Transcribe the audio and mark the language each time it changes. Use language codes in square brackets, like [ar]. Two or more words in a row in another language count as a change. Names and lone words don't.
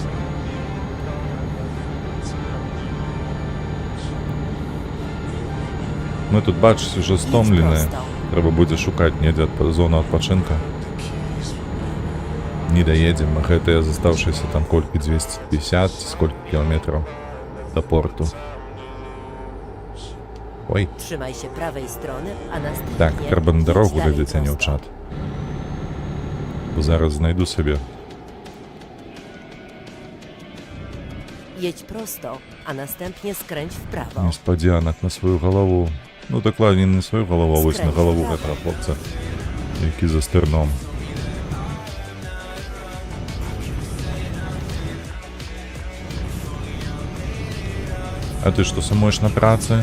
[be] Мы тут, бачыць, уже стомленыя. Трэба будзе шукаць недзе зону адпачынка. Не даедзем мы гэтыя застаўшыся там колькі 250 ці сколькі кіламетраў до порту. Ой. [pl] Trzymaj się prawej strony, a następnie [be] Так, трэба на дарогу [pl] jedź dalej [be] глядзець, а не ў [pl] prosto. [be] чат. Бо зараз знайду сабе. [pl] Jedź prosto, a następnie skręć w prawo. [be] Неспадзянак на сваю галаву. Ну, дакладней не на сваю галаву, а вось на галаву гэтага хлопца, які за стырном. А ты што, сумуеш на працы?